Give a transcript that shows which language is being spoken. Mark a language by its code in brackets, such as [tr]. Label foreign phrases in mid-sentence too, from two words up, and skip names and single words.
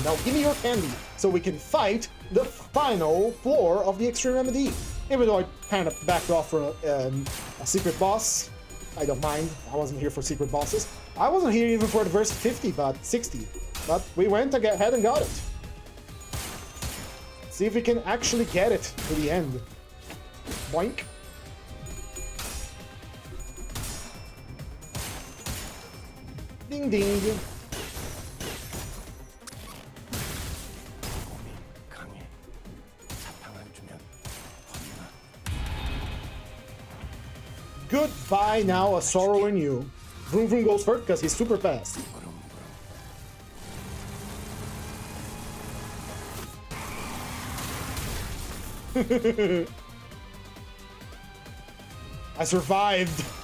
[en] Now give me your candy, so we can fight the final floor of the Extreme Remedy. Even though I kind of backed off for a secret boss, I don't mind. I wasn't here for secret bosses. I wasn't here even for the verse 50, but 60. But we went ahead and got it. See if we can actually get it to the end. Boink. Ding ding. [ko] 강해. 사탕 안 주면 [en] Goodbye now, a sorrow in you. Vroom Vroom goes first because he's super fast. I survived.